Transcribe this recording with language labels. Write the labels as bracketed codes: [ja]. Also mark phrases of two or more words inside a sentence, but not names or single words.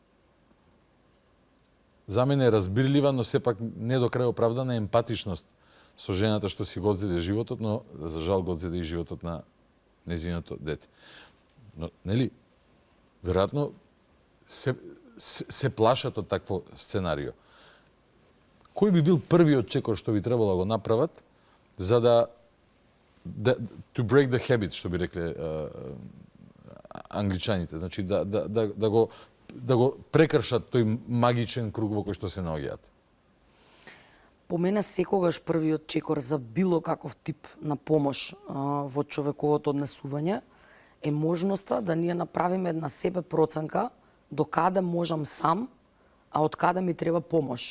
[mk] за мене е разбирлива, но сепак не до крај оправдана емпатичност со жената што си го одзеде животот, но за жал го одзеде и животот на незиното дете. Но, нели, веројатно се плашат од такво сценарио. Кој би бил првиот чекор што би требало да го направат за да [en] to break the habit, [mk] што би рекле англичаните, значи да го прекршат тој магичен круг во кој што се наоѓаат? По мене секогаш првиот чекор за било каков тип на помош во човековото однесување е можноста да ние направиме една себе проценка до каде можам сам, а од каде ми треба помош.